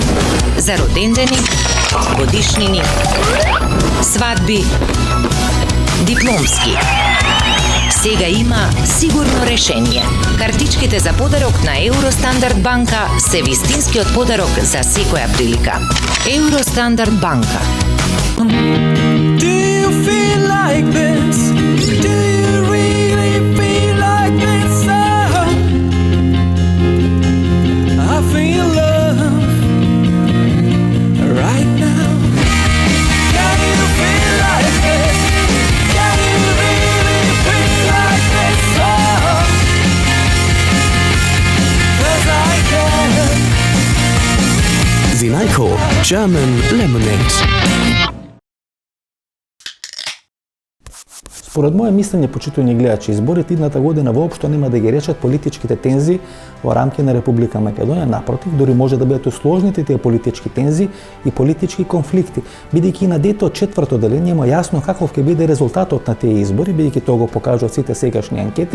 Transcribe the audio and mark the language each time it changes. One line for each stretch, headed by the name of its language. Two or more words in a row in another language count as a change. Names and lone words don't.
Macedonian: За родендени, годишнини, свадби, дипломски. Сега има сигурно решение. Картичките за подарок на Евростандард банка се вистинскиот подарок за секоја прилика. Евростандард банка.
English: Do you feel like this? Do you really feel like this? I feel love right now. Can you feel like this? Can you really feel like this? 'Cause I can. Zinajko German Lemonade.
Macedonian: Според моје мислење, почитувани гледачи, изборите идната година воопшто нема да ги решат политичките тензии во рамки на Република Македонија, напротив, дури може да бидат усложнети тие политички тензии и политички конфликти, бидејќи на дето четврто делење има јасно каков ќе биде резултатот на тие избори, бидејќи тоа го покажуваат сите сегашни анкети.